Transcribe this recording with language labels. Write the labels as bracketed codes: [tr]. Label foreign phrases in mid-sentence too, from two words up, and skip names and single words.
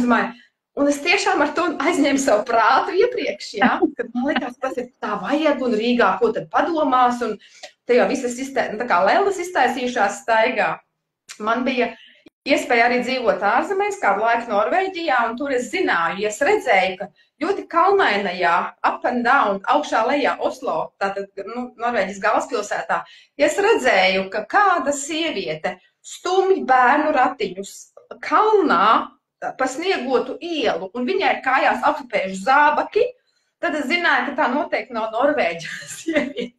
[lv] Un es tiešām ar to aizņēmu savu prātu iepriekš, kad man likās, tas ir tā vajag un Rīgā, ko tad padomās, un te jau visas lēlas iztaisījušās staigā. Man bija iespēja arī dzīvot ārzemēs, kādu laiku Norvēģijā, un tur es zināju, es redzēju, ka ļoti kalnainajā, [en] up and down, [lv] augšā lejā Oslo, tātad Norvēģijas galvaspilsētā, es redzēju, ka kāda sieviete stumj bērnu ratiņus kalnā pa sniegotu ielu, un viņai ir kājās augstspējuši zābaki, tad es zināju, ka tā noteikti nav Norvēģijas sieviete.